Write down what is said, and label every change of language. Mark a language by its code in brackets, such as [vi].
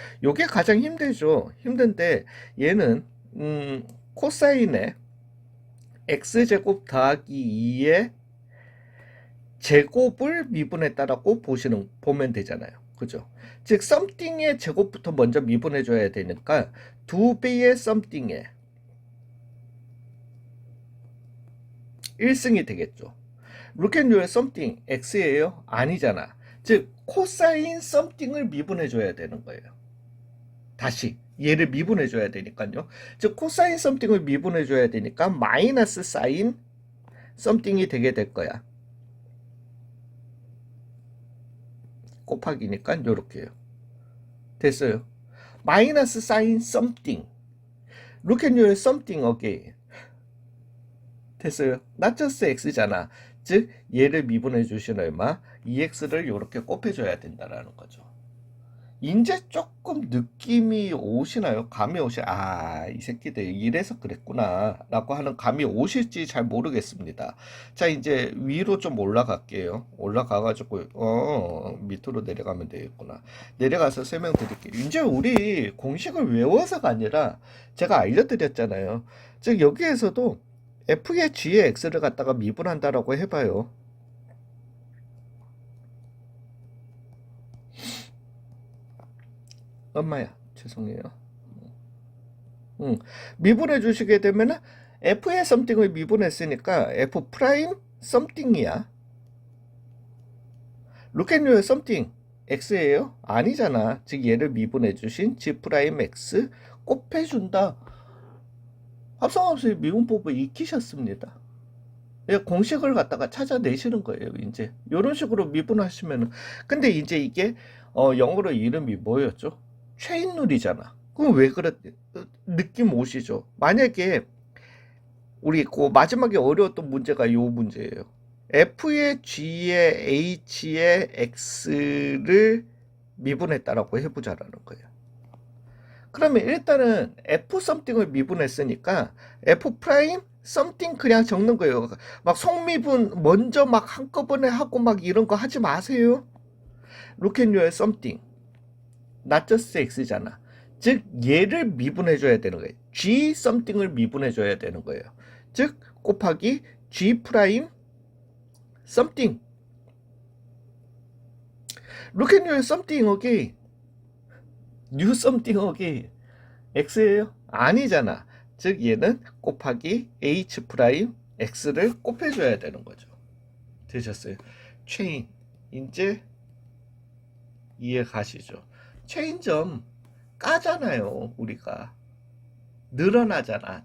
[ko] 요게 가장 힘들죠. 힘든데 얘는 코사인의 x제곱 더하기 2의 제곱을 미분했다라고 보면 되잖아요. 그죠? 즉 something의 제곱부터 먼저 미분해 줘야 되니까 2배의 something의 1승이 되겠죠. [en] look at your something [ko] x예요? 아니잖아. 즉 코사인 something을 미분해 줘야 되는 거예요. 다시 얘를 미분해 줘야 되니까요. 즉 코사인 something을 미분해 줘야 되니까 마이너스 사인 something이 되게 될 거야. 곱하기니까 요렇게요. 됐어요. 마이너스 사인 something. [en] look at your something again. [ko] 됐어요. [en] not just [ko] x잖아. 즉 얘를 미분해 주신 얼마 2x를 이렇게 곱해줘야 된다라는 거죠. 이제 조금 느낌이 오시나요? 감이 이 새끼들 이래서 그랬구나 라고 하는 감이 오실지 잘 모르겠습니다. 자, 이제 위로 좀 올라갈게요. 올라가가지고 밑으로 내려가면 되겠구나. 내려가서 설명드릴게요. 이제 우리 공식을 외워서가 아니라 제가 알려드렸잖아요. 즉 여기에서도 f의 g의 x를 갖다가 미분한다라고 해봐요. 엄마야, 죄송해요. 미분해 주시게 되면은 f의 something을 미분했으니까 f 프라임 something이야. [en] look at your something [ko] x예요? 아니잖아. 즉 얘를 미분해 주신 g 프라임 x 곱해준다. 합성함수의 미분법을 익히셨습니다. 공식을 갖다가 찾아내시는 거예요. 이제 이런 식으로 미분하시면은, 근데 이제 이게 영어로 이름이 뭐였죠? 체인룰이잖아. 그럼 왜 그래? 느낌 오시죠? 만약에 우리 그 마지막에 어려웠던 문제가 요 문제예요. f의 g의 h의 x를 미분했다라고 해보자라는 거예요. 그러면 일단은 f something을 미분했으니까 f 프라임 something 그냥 적는 거예요. 막 속미분 먼저 막 한꺼번에 하고 막 이런 거 하지 마세요. [en] Look at your something. not just [ko] x잖아. 즉 얘를 미분해줘야 되는 거예요. g something을 미분해줘야 되는 거예요. 즉 곱하기 g 프라임 something. [en] Look at your something again. new something again. [ko] x예요? 아니잖아. 즉 얘는 곱하기 h 프라임 x를 곱해줘야 되는 거죠. 되셨어요? 체인. 이제 이해 가시죠? 체인점 까잖아요. 우리가 늘어나잖아.